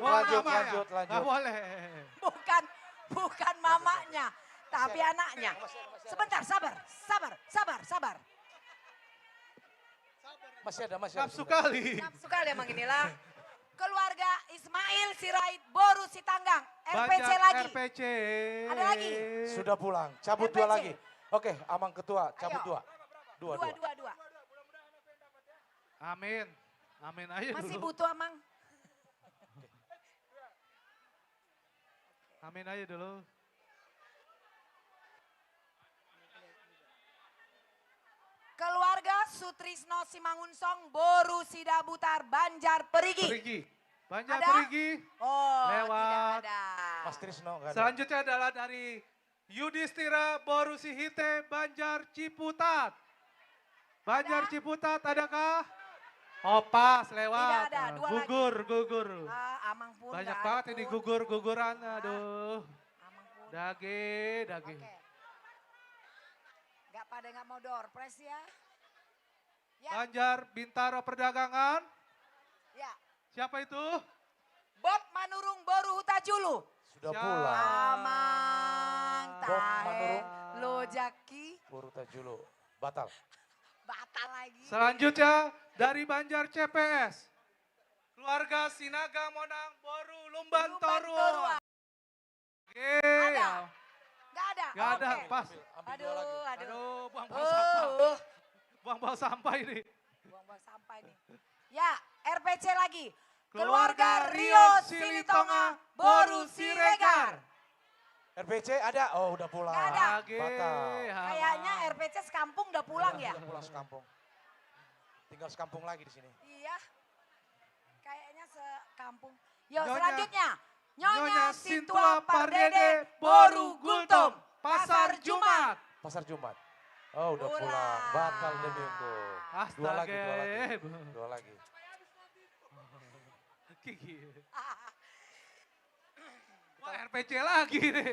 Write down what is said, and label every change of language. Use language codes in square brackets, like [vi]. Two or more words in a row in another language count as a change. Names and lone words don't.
[id] Nggak boleh. Bukan mamanya. Tapi anaknya. Sebentar, sabar. Masih ada. Nafsu kali. Nafsu kali emang inilah. Keluarga Ismail Sirait Boru Sitanggang. RPC lagi. RPC. Ada lagi. Sudah pulang. Cabut 2 lagi. Oke, Amang Ketua, cabut 2. 2. Amin aja Masih dulu. butuh Amang. Amin aja dulu. Keluarga Sutrisno Simangunsong Boru Sidabutar Banjar Perigi. Banjar Ada? Perigi. Oh, Lewat. tidak ada. Mas Trisno nggak ada. Selanjutnya adalah dari Yudhistira Boru Sihite Banjar Ciputat. Banjar Ciputat adakah? Oh pas lewat. Tidak ada, dua gugur, gugur. Amang pun. Banyak nggak banget ada ini pun. gugur-guguran, aduh. Dage, dage. Nggak pada nggak mau [en] door prize [id] ya. Banjar Bintaro Perdagangan. Ya. Siapa itu? Bob Manurung Boru Hutajulu. Sudah pulang. Amang Bob tahe Manurung. Lojaki. Buru Tajulu. Batal. Batal lagi. Selanjutnya dari Banjar CPS. Keluarga Sinaga Monang Boru Lumban Torua. Ada? Nggak ada? Nggak ada, Oke. pas. Aduh. Buang-buang sampah. Buang-buang sampah ini. Buang-buang sampah ini. Ya, RPC lagi. Keluarga Keluarga Rio Silitonga Boru Siregar. RPC ada? Oh udah pulang. Nggak ada. Batal. Kayaknya RPC sekampung udah pulang ya? Udah pulang sekampung. Tinggal sekampung lagi di sini. Iya. Kayaknya sekampung. Yuk Nyonya- selanjutnya. Nyonya Nyonya Sintua Pardede Boru Gultom. Pasar Jumat. Pasar Jumat. Oh udah pulang. Batal deh minggu. Dua lagi, dua lagi. Dua lagi. Wah RPC lagi nih.